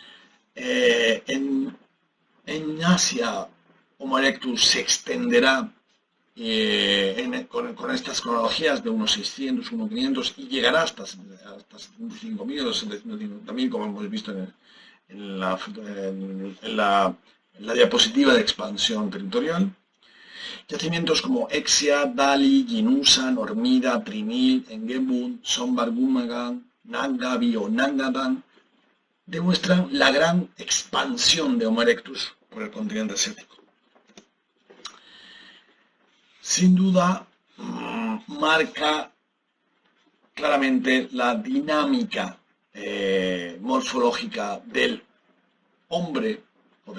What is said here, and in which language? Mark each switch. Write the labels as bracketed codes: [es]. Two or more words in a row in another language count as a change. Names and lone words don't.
[es] En Asia, Homo erectus se extenderá con estas cronologías de unos 600, unos 500 y llegará hasta 75.000 o 750.000, como hemos visto en la diapositiva de expansión territorial. Yacimientos como Exia, Dali, Ginusa, Normida, Trinil, Engebun, Sombargumagan, Nangabi o Nangadan demuestran la gran expansión de Homo erectus por el continente asiático. Sin duda, marca claramente la dinámica morfológica del hombre, o